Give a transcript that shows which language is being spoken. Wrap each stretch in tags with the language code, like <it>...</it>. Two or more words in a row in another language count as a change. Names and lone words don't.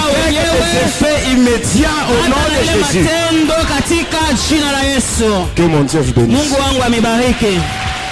<fr>avec</fr> <sw>wenyewe</sw> <fr>des effets immédiats au nom</fr> <sw>hata na</sw> <fr>de</fr> <sw>ile</sw> <fr>Jésus.</fr> <sw>matendo katika jina la Yesu.</sw> <fr>Que mon Dieu vous bénisse.</fr> <sw>Mungu wangu amebariki.</sw>